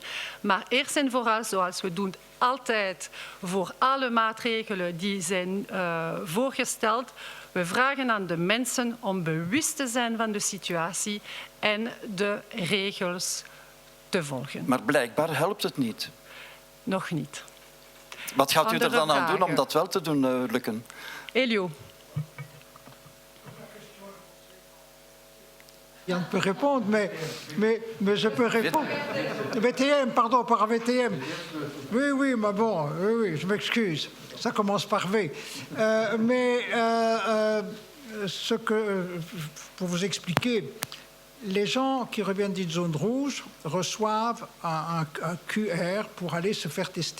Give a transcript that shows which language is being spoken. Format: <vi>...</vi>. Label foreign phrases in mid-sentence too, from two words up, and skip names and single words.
<nl>Maar eerst en vooral, zoals we doen altijd voor alle maatregelen die zijn voorgesteld, we vragen aan de mensen om bewust te zijn van de situatie en de regels te volgen. Maar blijkbaar helpt het niet. Nog niet. Wat gaat u er dan aan doen om vragen. dat wel te doen lukken? Elio.</nl> <fr>Yann peut répondre, mais je peux répondre. VTM, pardon, par VTM. Oui, mais bon, oui, je m'excuse. Ça commence par V. Pour vous expliquer, les gens qui reviennent d'une zone rouge reçoivent un QR pour aller se faire tester.</fr>